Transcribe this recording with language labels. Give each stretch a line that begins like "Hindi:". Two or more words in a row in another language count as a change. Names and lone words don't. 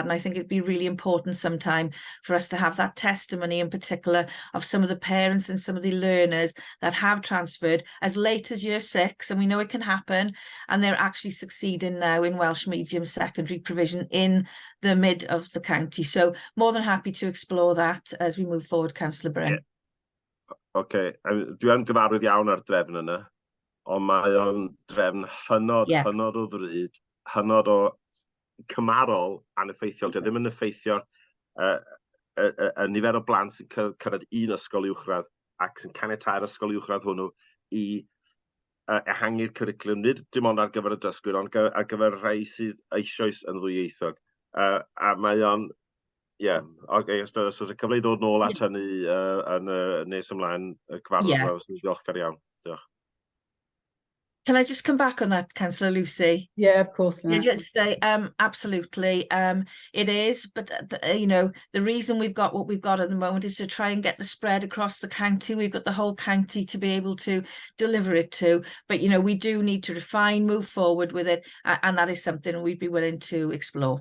English: And I think it'd be really important sometime for us to have that testimony, in particular of some of the parents and some of the learners that have transferred as late as year 6, and we know it can happen, and they're actually succeeding now in Welsh medium secondary provision in the mid of the county. So more than happy to explore that as we move forward, Councillor Bryn.
Welsh: Okay, dwi yn gyfarwydd iawn ar drefn yna, ond mae o'n drefn hynod o ddrud, hynod o cymarol aneffeithiol. Dio ddim yn effeithio y nifer o blant sy'n cyrraedd un ysgol uwchradd ac sy'n caniatáu'r ysgol uwchradd hwnnw I ehangu'r cwricwlwm, nid dim ond ar gyfer y dysgwyr, ond ar gyfer rhai sydd eisoes yn ddwyieithog. A mae o'n, os oes y cyfle I ddod nôl at hynny yn nes ymlaen y cyfarfod, sy'n ddiolchgar iawn. Diolch.
English: Can I just come back on that, Councillor Lucy? Yeah, of course. Yeah, just say, absolutely. It is, but you know, the reason we've got what we've got at the moment is to try and get the spread across the county. We've got the whole county to be able to deliver it to, but you know, we do need to refine, move forward with it, and that is something we'd be willing to explore.